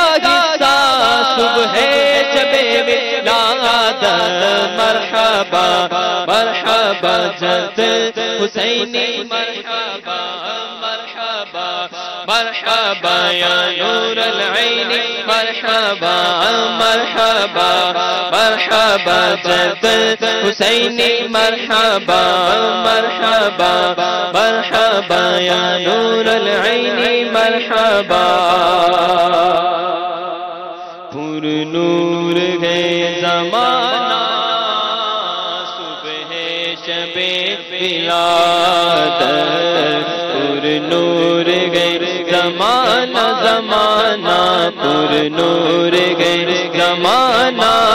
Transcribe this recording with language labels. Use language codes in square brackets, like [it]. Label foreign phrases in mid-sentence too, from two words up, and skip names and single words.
[ur] حصہ صبح جب ولادت مرحبا مرحبا جد حسینی مرحبا مرحبا مرحبا [ar] یا نور العین [ur] مرحبا مرحبا مرحبا جد حسینی مرحبا مرحبا مرحبا [ar] یا نور العین [ur] مرحبا پر نور ہے زمانہ صبح شب ولادت پر نور ہے زمانہ زمانہ پر نور ہے زمانہ